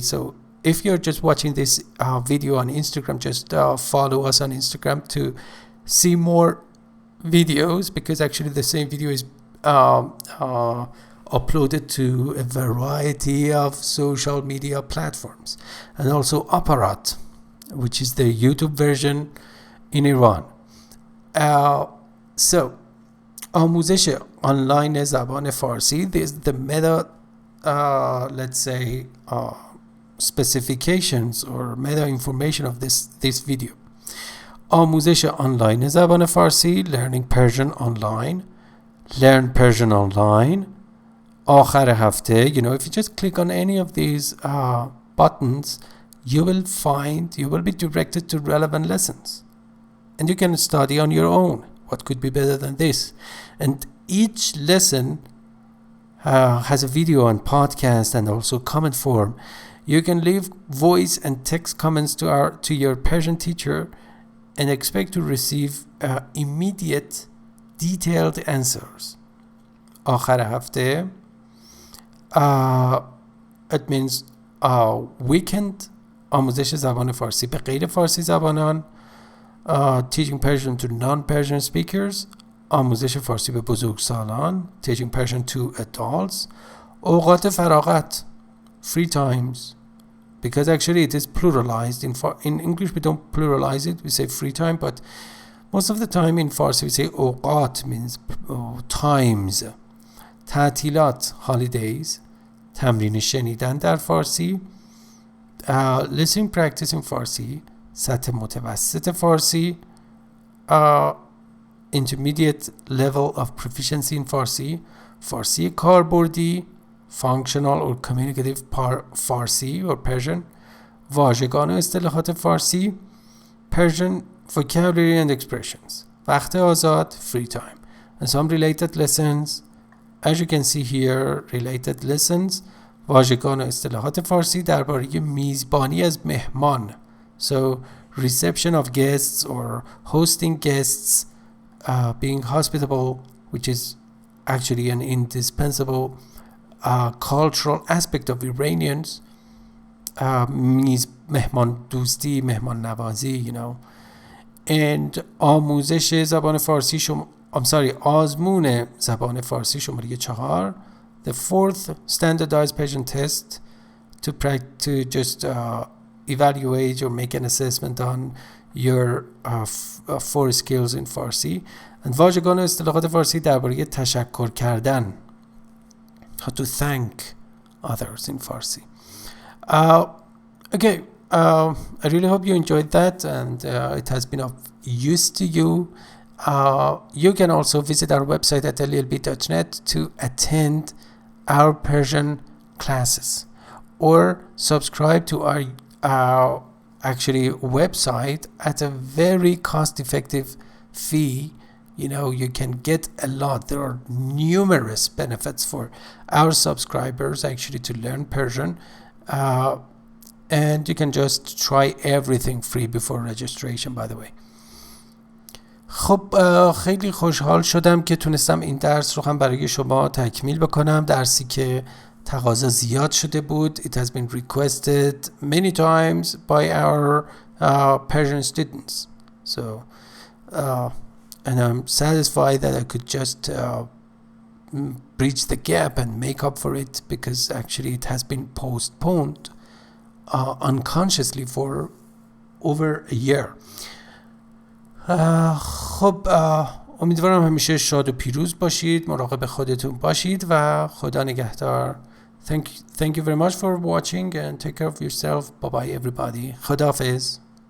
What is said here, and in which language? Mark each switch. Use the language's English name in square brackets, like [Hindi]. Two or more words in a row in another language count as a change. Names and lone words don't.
[English] So if you're just watching this video on Instagram, just follow us on Instagram to see more videos, because actually the same video is uploaded to a variety of social media platforms. And also Aparat, which is the YouTube version in Iran. [Persian] So آموزش آنلاین زبان فارسی, [English] the meta let's say specifications or meta information of this video. [Persian] آموزش آنلاین زبان فارسی, [English] learning Persian online, learn Persian online. [Persian] آخر هفته, [English] you know, if you just click on any of these buttons, you will be directed to relevant lessons. And you can study on your own. What could be better than this? And each lesson has a video and podcast and also comment form. You can leave voice and text comments to your Persian teacher and expect to receive immediate, detailed answers. [Persian] آخر هفته, [English] it means weekend [Persian] آموزش زبان فارسی به غیر فارسی زبانان, [English] teaching Persian to non-Persian speakers, [Persian] آموزش فارسی به بزرگسالان, [English] teaching Persian to adults. [Persian] اوقات فراغت, [English] free times, because actually it is pluralized. In English we don't pluralize it, we say free time, but most of the time in Farsi we say اوقات, means times. [Persian] تعطیلات, holidays. تمرین شنیدن در فارسی, [English] listening practice in [Persian] فارسی, سطح متوسط فارسی, [English] intermediate level of proficiency in [Persian] فارسی, فارسی کاربردی, [English] functional or communicative فارسی or Persian, [Persian] واژگان و اصطلاحات فارسی, [English] Persian Vocabulary and Expressions, [Persian] وقت آزاد, [English] free time, and some related lessons. As you can see here, related lessons, [Persian] واژگان و اصطلاحات فارسی درباره میزبانی از مهمان. [English] So reception of guests or hosting guests, being hospitable, which is actually an indispensable cultural aspect of Iranians. [Persian] مهمان دوستی, مهمان نوازی, [English] you know. [Persian] And آموزش زبان فارسی آزمون زبان فارسی شماره 4, [English] the fourth standardized Persian test to just evaluate or make an assessment on your 4 skills in Farsi. [Persian] And واژگان و اصطلاحات فارسی درباره تشکر کردن, [English] how to thank others in Farsi. Okay, I really hope you enjoyed that and it has been of use to you. You can also visit our website at llb.net to attend our Persian classes or subscribe to our actually website at a very cost-effective fee. You know, you can get a lot. There are numerous benefits for our subscribers actually to learn Persian, and you can just try everything free before registration, by the way. [Persian] خب خیلی خوشحال شدم که تونستم این درس رو هم برای شما تکمیل بکنم. درسی که تقاضا زیاد شده بود. [English] It has been requested many times by our Persian students. So and I'm satisfied that I could just bridge the gap and make up for it, because actually it has been postponed unconsciously for over a year. [Persian] خب امیدوارم همیشه شاد و پیروز باشید، مراقب خودتون باشید و خدا نگهدار. [English] Thank you very much for watching and take care of yourself. Bye bye everybody. Khadafez.